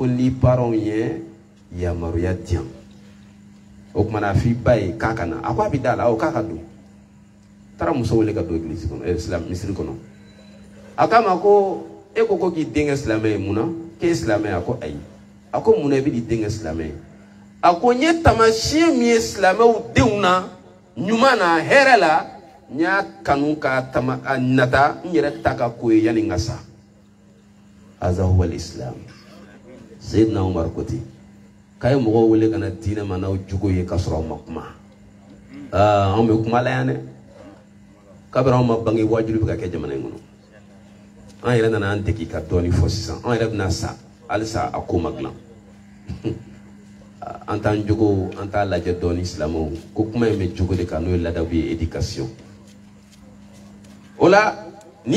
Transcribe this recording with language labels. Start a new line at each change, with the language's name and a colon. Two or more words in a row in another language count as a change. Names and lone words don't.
Bambara: n'i parents ye yamaruya di yan o kumana a f'i ba ye k'a ka na a ko a bɛ da la k'a ka don taara muso wele ka don église kɔnɔ misiri kɔnɔ a k'a ma ko e ko k'i den kɛ silamɛ ye mun na k'e silamɛ a ko ayi a ko mun na i bɛ n'i den kɛ silamɛ ye a ko n ye taamasiyɛn min ye silamɛw denw na ɲuman na hɛrɛ la n y'a kanu k'a nata n yɛrɛ ta ka ko ye yanni n ka sa
Arabic: هذا هو الإسلام
Bambara: Seydina Umar ko ten k'a ye mɔgɔw wele ka na diinɛ ma n'aw jogo ye k'a sɔrɔ aw ma kuma anw bɛ kuma la yan dɛ kabiri anw ma bange wajibi bɛ ka kɛ jamana in kɔnɔ an yɛrɛ nana an degi ka dɔɔni fɔ sisan an yɛrɛ bɛna sa halisa a ko ma dilan an t'an jogo an t'a lajɛ dɔɔni silamɛw ko kuma in bɛ jogo de kan n'o ye ladabu ye éducation o la n'i ye